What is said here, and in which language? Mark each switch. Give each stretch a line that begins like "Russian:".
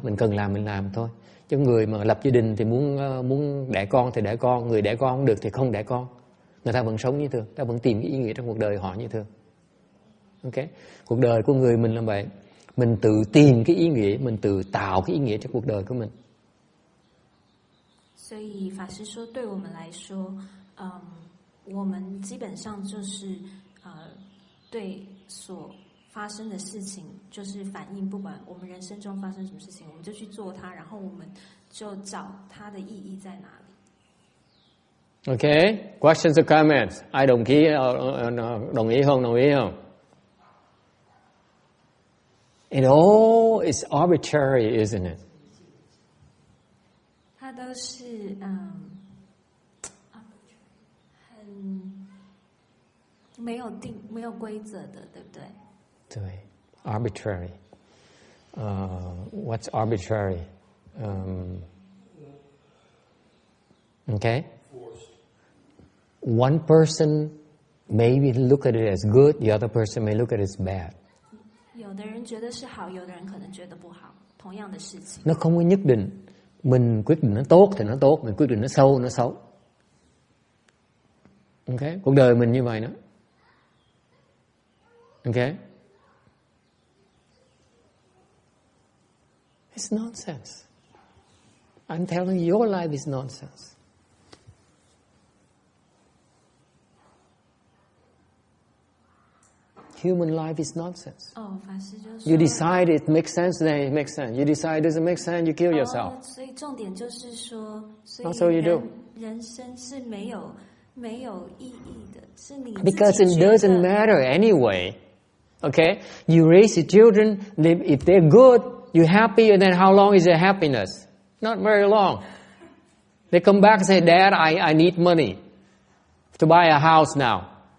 Vietnamese: Mình cần làm mình làm thôi. Chứ người mà lập gia đình thì muốn đẻ con thì đẻ con. Người đẻ con không được thì không đẻ con. Người ta vẫn sống như thường, ta vẫn tìm cái ý nghĩa trong cuộc đời họ như thường. Ok? Cuộc đời của người mình là vậy. Mình tự tìm cái ý nghĩa, mình tự tạo cái ý nghĩa trong cuộc đời của mình.
Chinese: 所以法师说，对我们来说，我们基本上就是对所发生的事情，就是反应，不管我们人生中发生什么事情，我们就去做它，然后我们就找它的意义在哪里。
English: Okay, questions or comments?
Vietnamese: Ai đồng ý không?
English: It all is arbitrary, isn't it?
Chinese: 它都是很没有规则的，对不对？
English: 对 arbitrary. What's arbitrary? Okay? One person may look at it as good, the other person may look at it as bad.
Chinese: 有的人觉得是好，有的人可能觉得不好，同样的事情。
Vietnamese: Nó không có nhất định. Mình quyết định nó tốt thì nó tốt, mình quyết định nó xấu nó xấu. Okay? Cuộc đời mình như vậy đó. Okay?
English: It's nonsense. I'm telling you, your life is nonsense. Human life is nonsense. You decide it makes sense, then it makes sense. You decide it doesn't make sense, you kill yourself.
Chinese: 所以重点就是说，
English: That's all you do.
Chinese: 人生是没有意义的，是你自己
English: Because it doesn't matter anyway. Okay? You raise your children, if they're good, you're happy, and then how long is their happiness? Not very long. They come back and say, Dad, I need money to buy a house now.